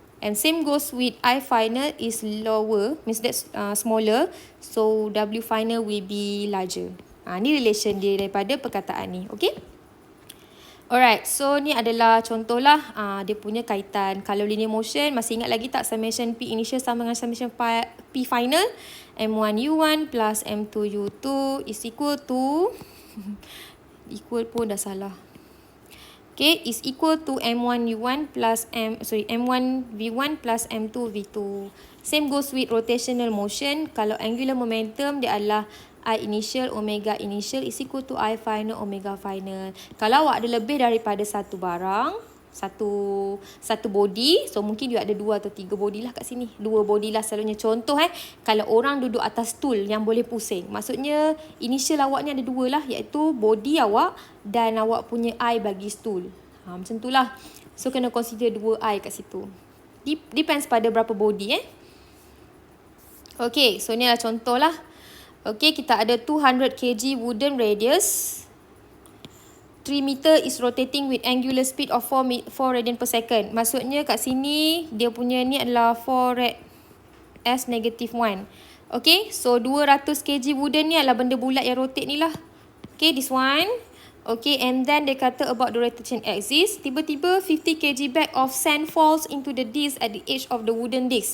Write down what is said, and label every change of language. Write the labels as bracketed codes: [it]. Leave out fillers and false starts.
[en] And same goes with I final is lower, means that's smaller. So, W final will be larger. [ms] Ni relation dia daripada perkataan ni. Okay? Alright, so ni adalah contoh lah dia punya kaitan. Kalau linear motion, masih ingat lagi tak summation P initial sama dengan summation P final? [en] M1U1 plus M2U2 is equal to... equal [ms] pun dah salah. [en] Okay, is equal to M1U1 plus M1V1 plus M2V2. Same goes with rotational motion. [ms] Kalau angular momentum, dia adalah [en] I initial omega initial is equal to I final omega final. [ms] Kalau awak ada lebih daripada satu barang, satu body, so mungkin dia ada 2 atau 3 body lah kat sini. 2 body lah selalunya. Contoh kalau orang duduk atas stool yang boleh pusing, maksudnya initial awak ni ada 2 lah, iaitu body awak dan awak punya I bagi stool. Macam tu lah. So kena consider 2 I kat situ. Depends pada berapa body Okay, so ni adalah contoh lah. Okay, kita ada 200 kg wooden radius. [en] 3 meter is rotating with angular speed of 4 radian per second. [ms] Maksudnya kat sini, dia punya ni adalah 4 rad S negative 1. Okay, so 200 kg wooden ni adalah benda bulat yang rotate ni lah. Okay, [en] this one. Okay, and then [ms] dia kata [en] about the rotation axis. [ms] Tiba-tiba [en] 50 kg bag of sand falls into the disc at the edge of the wooden disc.